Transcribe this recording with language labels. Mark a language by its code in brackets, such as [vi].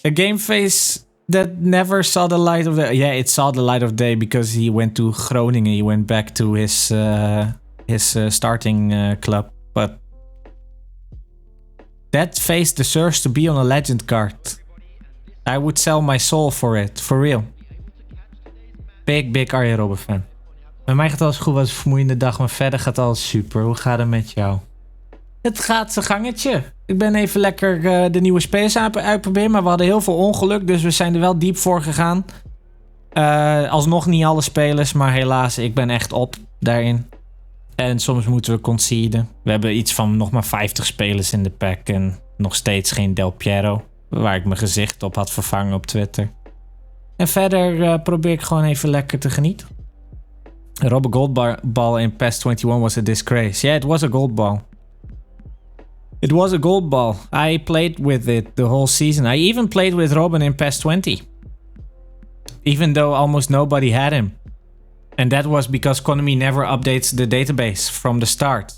[en] A game face that never saw the light of day. Yeah, it saw the light of day because he went to Groningen. He went back to his starting club. But that face deserves to be on a legend card. I would sell my soul for it, for real. Big Arjen Robben fan. [nl] Bij mij gaat alles goed, was een vermoeiende dag, maar verder gaat alles super. Hoe gaat het met jou? Het gaat zijn gangetje. Ik ben even lekker de nieuwe spelers uitproberen, maar we hadden heel veel ongeluk, dus we zijn er wel diep voor gegaan. Alsnog niet alle spelers, maar helaas, ik ben echt op daarin. En soms moeten we conceden. We hebben iets van nog maar 50 spelers in de pack en nog steeds geen Del Piero, waar ik mijn gezicht op had vervangen op Twitter. En verder probeer ik gewoon even lekker te genieten. [en] Robben goldball in PES 21 was a disgrace. Yeah, it was a gold ball. It was a gold ball. I played with it the whole season. I even played with Robben in PES 20. Even though almost nobody had him. And that was because Konami never updates the database from the start.